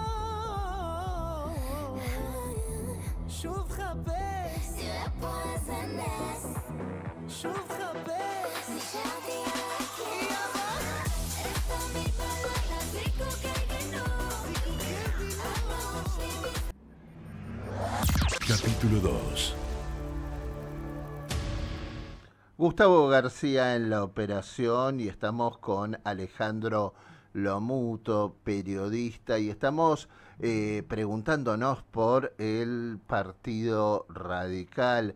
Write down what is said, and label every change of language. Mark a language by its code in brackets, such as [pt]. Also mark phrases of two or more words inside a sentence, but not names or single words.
[he] שוב חפש, תראה פה איזה נס, שוב חפש. נשארתי על הקיר. איך תמיד בלילה זיקוקי דינור, הדמעות שלי [es] Capítulo 2. Gustavo García en la operación y estamos con Alejandro Lomuto, periodista, y estamos preguntándonos por el Partido Radical.